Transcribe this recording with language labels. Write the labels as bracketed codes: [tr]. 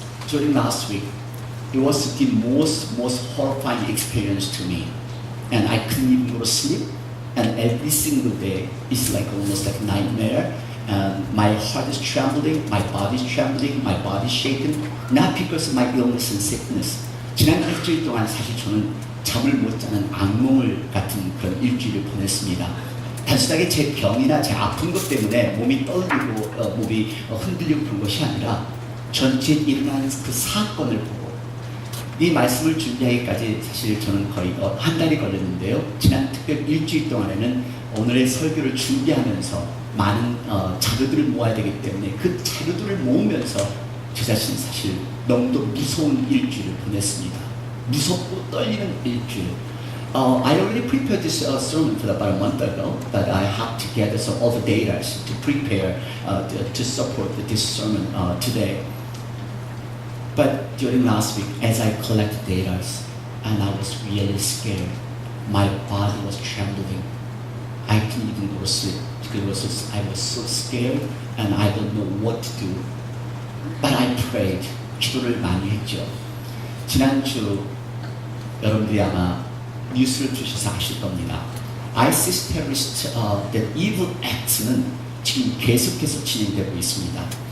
[en] During last week, it was the most horrifying experience to me, and I couldn't even go to sleep. And every single day, it's like almost like a nightmare. And my heart is trembling, my body is trembling, my body is shaken. Not because of my illness and sickness. [ko] 지난 일주일 동안 사실 저는 잠을 못 자는 악몽을 같은 그런 일주일을 보냈습니다. 단순하게 제 병이나 제 아픈 것 때문에 몸이 떨리고 몸이 흔들리고 그런 것이 아니라 전체 일어나는 그 사건을 보고 이 말씀을 준비하기까지 사실 저는 거의 한 달이 걸렸는데요. 지난 특별 일주일 동안에는 오늘의 설교를 준비하면서 많은 자료들을 모아야 되기 때문에 그 자료들을 모으면서 제 자신 사실 너무도 무서운 일주일을 보냈습니다. 무섭고 떨리는 일주일. [en] I already prepared this sermon for about a month ago, but I have to gather some other data to prepare to support this sermon today. But during last week, as I collected data, and I was really scared, my body was trembling. I couldn't even go to sleep because I was so scared and I don't know what to do. But I prayed. [ko] 기도를 많이 했죠. 지난주 여러분들이 아마 뉴스를 주셔서 아실 겁니다. [en] ISIS terrorist, the evil acts [ko] 는 지금 계속해서 진행되고 있습니다.